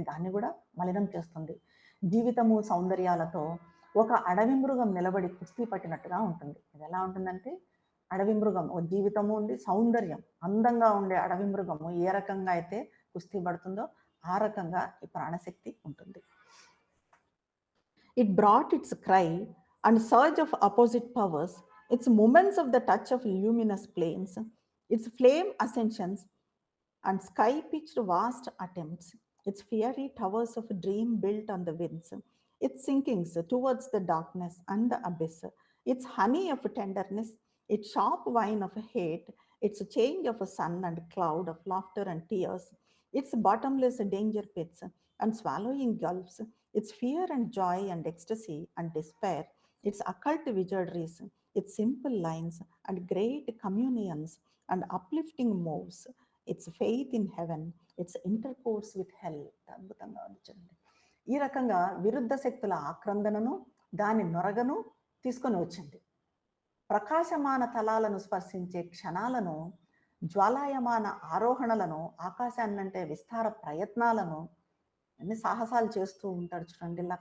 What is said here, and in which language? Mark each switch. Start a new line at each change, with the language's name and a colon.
Telugu: దాన్ని గూడా మలినం చేస్తుంది. జీవితము సౌందర్యాలతో ఒక అడవి మృగం నిలబడి కుస్తీ పట్టినట్టుగా ఉంటుంది. ఇదెలా ఉంటుందంటే, అడవి మృగం ఓ జీవితము ఉంది, సౌందర్యం. అందంగా ఉండే అడవి మృగము ఏ రకంగా అయితే కుస్తీ పడుతుందో, ఆ రకంగా ఈ ప్రాణశక్తి ఉంటుంది.
English: It brought its cry and surge of opposite powers, its moments of the touch of luminous plains, its flame ascensions and sky pitched vast attempts, its fiery towers of dream built on the winds, its sinkings towards the darkness and the abyss, its honey of tenderness, its sharp wine of hate, its change of sun and cloud of laughter and tears, its bottomless danger pits and swallowing gulfs, its fear and joy and ecstasy and despair, its occult wizardries, its simple lines and great communions and uplifting moves, its faith in heaven, its intercourse with hell.
Telugu: అద్భుతంగా ఉంది చూడండి. ఈ రకంగా విరుద్ధ శక్తుల ఆక్రందనను, దాని నొరగను తీసుకొని వచ్చింది. ప్రకాశమాన తలాలను స్పర్శించే క్షణాలను, జ్వాలాయమాన ఆరోహణలను, ఆకాశాన్నంటే విస్తార ప్రయత్నాలను, అన్ని సాహసాలు చేస్తూ ఉంటాడు చూడండి.